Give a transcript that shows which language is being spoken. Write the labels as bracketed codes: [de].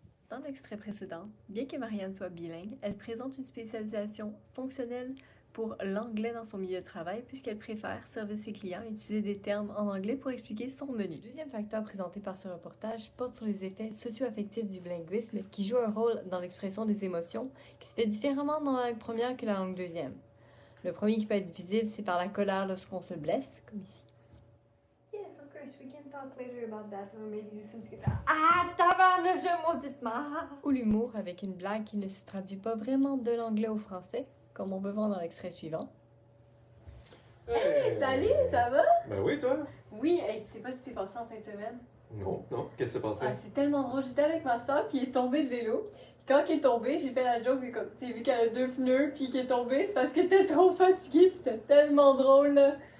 [fr] Dans l'extrait précédent, bien que Marianne soit bilingue, elle présente une spécialisation fonctionnelle pour l'anglais dans son milieu de travail puisqu'elle préfère servir ses clients et utiliser des termes en anglais pour expliquer son menu. Le deuxième facteur présenté par ce reportage porte sur les effets socio-affectifs du bilinguisme qui joue un rôle dans l'expression des émotions qui se fait différemment dans la langue première que la langue deuxième. Le premier qui peut être visible, c'est par la colère lorsqu'on se blesse, comme ici. [en] Yes, of course, we can talk later about that or maybe do something like that. [fr] Ah, tabarnak, je maudite marre! Ou l'humour avec une blague qui ne se traduit pas vraiment de l'anglais au français, comme on peut voir dans l'extrait suivant. Hey, salut, ça va? Ben oui, toi? Oui, hey, tu sais pas ce qui s'est passé en fin de semaine? Non, qu'est-ce qui s'est passé? Ah, c'est tellement drôle, j'étais avec ma soeur puis elle est tombée de vélo. Puis quand elle est tombée, j'ai fait la joke, c'est comme, t'as vu qu'elle a 2 pneus puis qu'elle est tombée, c'est parce qu'elle était trop fatiguée, puis c'était tellement drôle là.